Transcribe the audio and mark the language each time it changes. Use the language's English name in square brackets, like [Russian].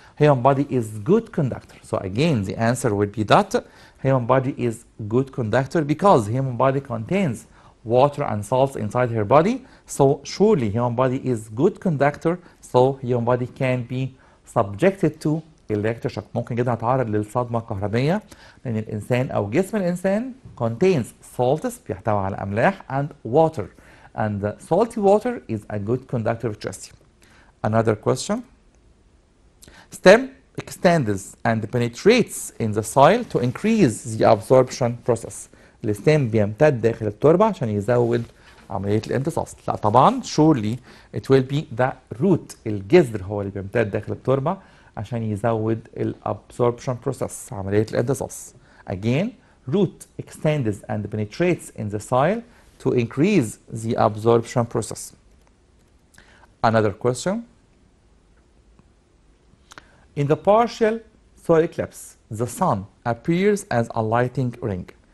[English] Human body is good conductor. So again, the answer would be that human body is good conductor because human body contains water and salts inside her body. So surely human body is good conductor. So human body can be subjected to electric shock. [Arabic] ممكن جدا يتعرض للصدمة الكهربية لأن الإنسان أو جسم الإنسان [English] contains salts [Arabic] بيحتوي على أملاح [English] and water. And the salty water is a good conductor of electricity. Another question. Stem extends and penetrates in the soil to increase the absorption process. [Arabic] الستيم بيمتد داخل التربة عشان يزود عملية الامتصاص. لا طبعا [English] surely it will be the root. [Arabic] الجذر هو اللي بيمتد داخل التربة عشان يزود الابsorption process عملية الامتصاص. [English] Again, root extends and penetrates in the soil to increase the absorption process. Another question. In the partial solar eclipse, the sun appears as a lighting ring.